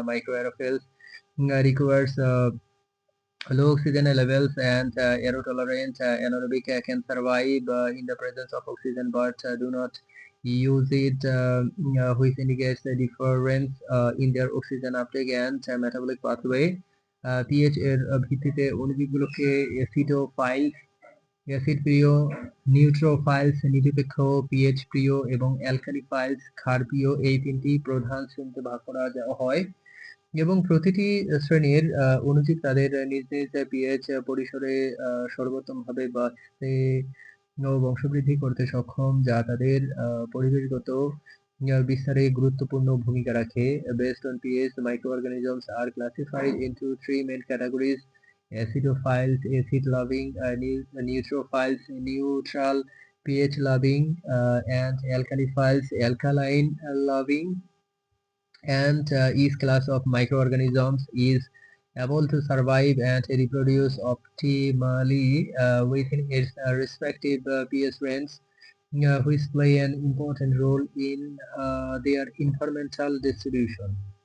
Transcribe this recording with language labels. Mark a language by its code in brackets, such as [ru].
[en] Microaerophils requires low oxygen levels, and aerotolerant anaerobic can survive in the presence of oxygen but do not use it, which indicates the difference in their oxygen uptake and metabolic pathway. [bn] pH এর ভিত্তিতে অণুজীবগুলোকে অ্যাসিডোফাইলস acid প্রিয়, নিউট্রোফাইলস নিরপেক্ষ pH প্রিয় এবং অ্যালকালিফাইলস ক্ষার প্রিয়, এই তিনটি প্রধান শ্রেণীতে ভাগ করা হয় এবং প্রতিটি শ্রেণীর অণুজীব তাদের নিজ নিজ পিএইচ পরিসরে সর্বোত্তমভাবে বাঁচতে ও বংশবৃদ্ধি করতে সক্ষম, যা তাদের পরিবেশগত বিস্তারে গুরুত্বপূর্ণ ভূমিকা রাখে। [en] Based on pH, microorganisms are classified into three main categories: acidophiles, acid-loving, neutrophiles, neutral pH-loving, and alkaliphiles, alkaline-loving. And each class of microorganisms is able to survive and reproduce optimally within its respective pH range, which play an important role in their environmental distribution.